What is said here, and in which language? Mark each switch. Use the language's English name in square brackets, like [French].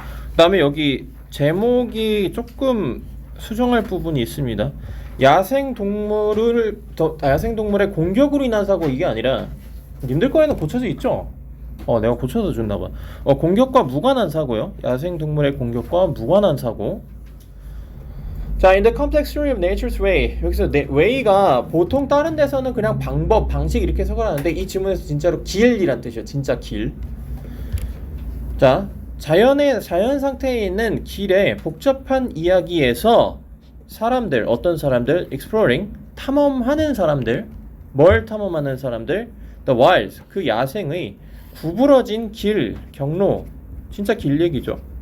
[Korean] 그 다음에 여기 제목이 조금 수정할 부분이 있습니다. 야생동물의 공격으로 인한 사고 이게 아니라 님들 거에는 고쳐져 있죠? 내가 고쳐서 줬나봐. 공격과 무관한 사고요. 야생동물의 공격과 무관한 사고. [English] 자, in the complex theory of nature's way. [Korean] 여기서 way가 보통 다른 데서는 그냥 방법, 방식 이렇게 해석을 하는데 이 지문에서 진짜로 길이란 뜻이에요. 진짜 길. 자, 자연 상태에 있는 길의 복잡한 이야기에서 사람들, 어떤 사람들, exploring, 탐험하는 사람들, 뭘 탐험하는 사람들, the wild, 그 야생의 구부러진 길, 경로, 진짜 길 얘기죠.